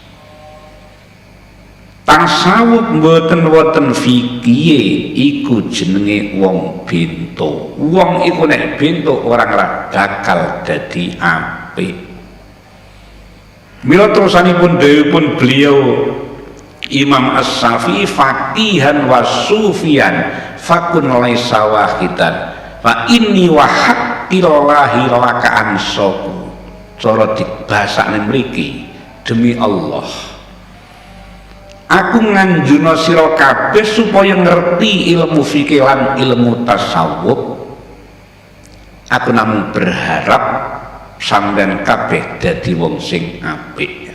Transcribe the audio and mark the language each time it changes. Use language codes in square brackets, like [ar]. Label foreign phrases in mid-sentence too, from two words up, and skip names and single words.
[jv] Tasawuf mboten wonten fikih iku jenenge wong bento. Wong iku nek bento orang bakal dadi apik. Mila terusanipun dawuhipun beliau Imam As-Syafi'i [ar] فقيها وصوفيا فكن ليس واحدا فإني وحق الله لك أنصحك. [jv] Cara dibasakne mriki, demi Allah aku nganjuna sira kabeh supaya ngerti ilmu fikih lan ilmu tasawuf. Aku namung berharap sampeyan kabeh dadi wong sing apik.